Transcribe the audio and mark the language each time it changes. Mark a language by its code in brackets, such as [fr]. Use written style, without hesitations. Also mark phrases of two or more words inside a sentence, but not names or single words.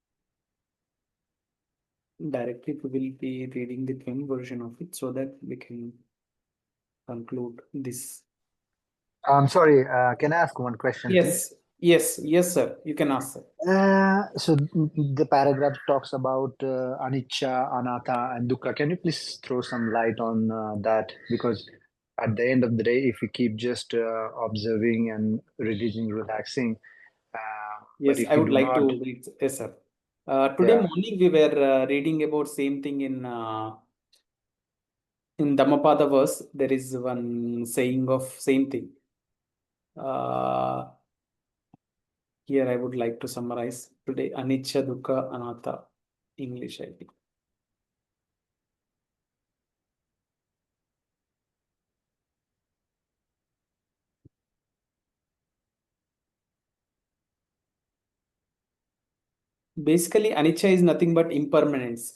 [en] Directly we will be reading the twin version of it so that we can conclude this. I'm sorry, can I ask one question, please? Yes, sir. You can ask, sir. So the paragraph talks about [pi] anicca, anatta, [en] and dukkha. Can you please throw some light on that? Because at the end of the day, if we keep just observing and releasing, relaxing, but Yes, if I we would do like to not, read. Yes, sir. Today yeah. morning we were reading about same thing in Dhammapada verse. There is one saying of same thing. Here I would like to summarize today: [pi] anicca, dukkha, anatta. [en] English, I think. Basically, anicca is nothing but impermanence.